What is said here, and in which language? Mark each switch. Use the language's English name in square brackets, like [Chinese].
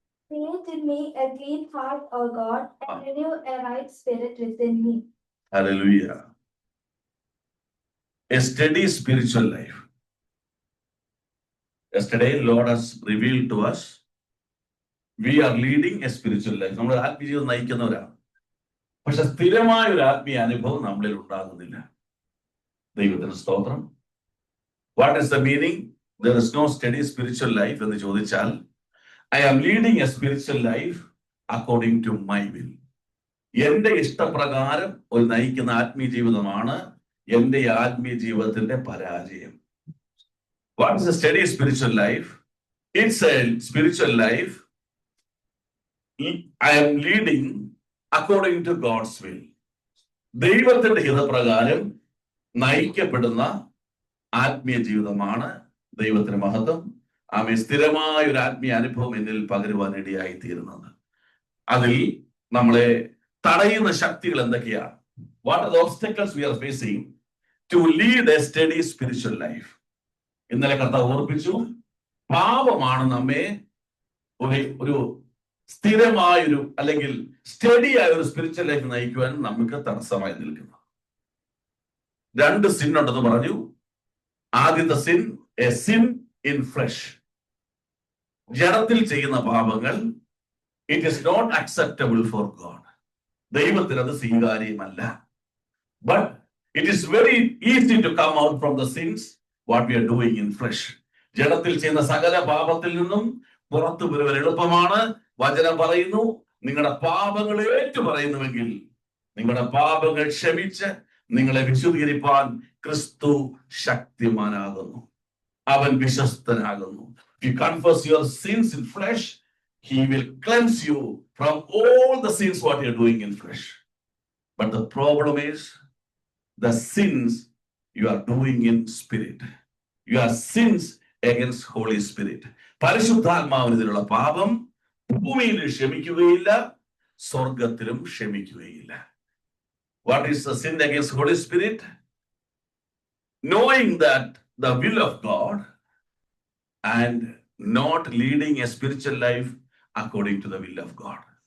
[English] Create in me a clean heart, O God, and renew a right spirit within me. Hallelujah. A steady spiritual life. Yesterday, Lord has revealed to us, we are leading a spiritual life. [Malayalam] നമ്മൾ ആത്മീയ നയിക്കുന്നവരാണ്. പക്ഷെ സ്ഥിരമായ ഒരു ആത്മീയ അനുഭവം നമ്മളിൽ ഉണ്ടാകുന്നില്ല. ദൈവത്തിന് സ്തോത്രം. [English] What is the meaning? There is no steady spiritual life [Malayalam] എന്ന് ചോദിച്ചാൽ, [English] I am leading a spiritual life according to my will. [Malayalam] എന്റെ ഇഷ്ടപ്രകാരം ഒരു നയിക്കുന്ന ആത്മീയ ജീവിതമാണ് എന്റെ ആത്മീയ ജീവിതത്തിന്റെ പരാജയം. [English] What is a steady spiritual life? It's a spiritual life I am leading according to God's will. [Malayalam] ദൈവത്തിന്റെ ഹിതപ്രകാരം നയിക്കപ്പെടുന്ന ആത്മീയ ജീവിതമാണ്. ദൈവത്തിന് മഹത്വം. ആമേൻ. സ്ഥിരമായ ഒരു ആത്മീയ അനുഭവം എന്നിൽ പകരുവാൻ ഇടയായി തീരുന്നത്. അതിൽ നമ്മളെ തടയുന്ന ശക്തികൾ എന്തൊക്കെയാണ്? [English] What are the obstacles we are facing to lead a steady spiritual life? [Malayalam] ഇന്നലെ കർത്താവ് ഓർപ്പിച്ചു, പാപമാണ് നമ്മെ ഒരു സ്ഥിരമായൊരു അല്ലെങ്കിൽ സ്റ്റഡി ആയ ഒരു [English] spiritual life [Malayalam] നയിക്കുവാൻ നമുക്ക് തടസ്സമായി നിൽക്കുന്നു. രണ്ട് സിൻ ഉണ്ടെന്ന് പറഞ്ഞു. ആദ്യത്തെ sin, [English] A sin in flesh. [Malayalam] ജഡത്തിൽ ചെയ്യുന്ന പാപങ്ങൾ [English] It is not acceptable for God. [Malayalam] ദൈവത്തിന് അത് സ്വീകാര്യമല്ല. [English] But it is very easy to come out from the sins what we are doing in flesh. [Malayalam] ജഡത്തിൽ ചെയ്യുന്ന സകല പാപത്തിൽ നിന്നും പുറത്തു വരുവാൻ എളുപ്പമാണ്. വചനം പറയുന്നു, നിങ്ങളുടെ പാപങ്ങൾ ഏറ്റു പറയുന്നുവെങ്കിൽ നിങ്ങളുടെ പാപങ്ങൾ ക്ഷമിച്ച് നിങ്ങളെ വിശുദ്ധീകരിപ്പാൻ ക്രിസ്തു ശക്തിമാനാകുന്നു. അവൻ വിശ്വസ്തനാകുന്നു. [English] If you confess your sins in flesh, he will cleanse you from all the sins what you are doing in flesh. But the problem is the sins you are doing in spirit. Your sins against Holy Spirit. [Malayalam] പരിശുദ്ധാത്മാവിനെതിരെയുള്ള പാപം ഭൂമിയിൽ ക്ഷമിക്കുകയില്ല, സ്വർഗത്തിലും ക്ഷമിക്കുകയില്ല. [English] What is the sin against Holy Spirit? Knowing that the will of God and not leading a spiritual life according to the will of God.